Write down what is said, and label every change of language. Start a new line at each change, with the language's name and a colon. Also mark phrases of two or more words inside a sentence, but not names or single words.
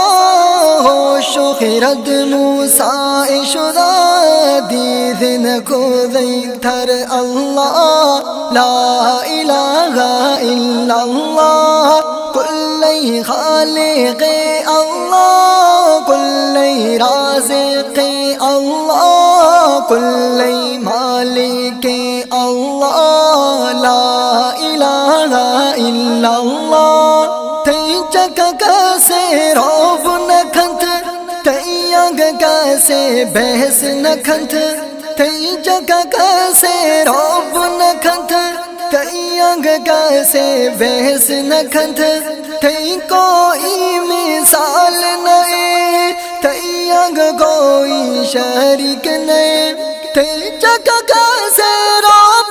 Baluchi: ہوش خرد موسیٰ شدہ دیدن کو دیتر اللہ
Arabic: لا الہ الا اللہ
Baluchi: کلی خالق اللہ کلی رازق اللہ کلی مالک اللہ
Arabic: لا الہ الا اللہ
Baluchi: تئی چک کیسے روب نکھنت تئی انگ کیسے بحث نکھنت تئی چک کیسے روب نکھنت تئی انگ کیسے بحث نکھنت تئی کوئی مثال نئے تئی انگ کوئی شریک نئے تئی چک کیسے روب